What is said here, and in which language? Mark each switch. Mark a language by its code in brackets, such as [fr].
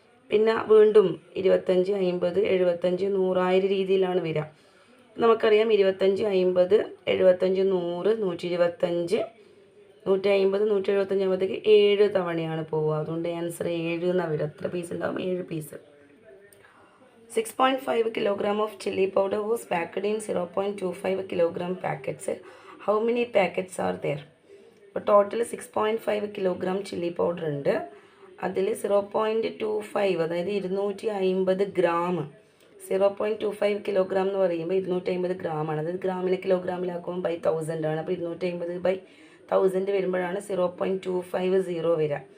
[ml] പിന്നെ വീണ്ടും 25 50 75 100 രീതിയിലാണ് വരിക. നമുക്കറിയാം 25 50 75 100 125 150 175 ആകുമ്പോഴത്തേക്ക് 7 തവണയാണ് പോവുക. അതുകൊണ്ട് ആൻസർ 7 എന്നാണ് വരിക. എത്ര പീസ് ഉണ്ടാവും? 7 piece. [en] 6.5 kilogram of chili powder was packed in 0.25 kilogram packets. How many packets are there? [ml] അപ്പോൾ ടോട്ടൽ 6.5 കിലോഗ്രാം ചില്ലി പൗഡർ ഉണ്ട്. അതിൽ 0.25, അതായത് 250 ഗ്രാം. 0.25 കിലോഗ്രാം എന്ന് പറയുമ്പോൾ 250 ഗ്രാമാണ്. അതായത് ഗ്രാമിനെ കിലോഗ്രാമിലാക്കുമ്പോൾ ബൈ 1000 ആണ്. അപ്പോൾ 250/1000 വരുമ്പോഴാണ് 0.250 വരിക.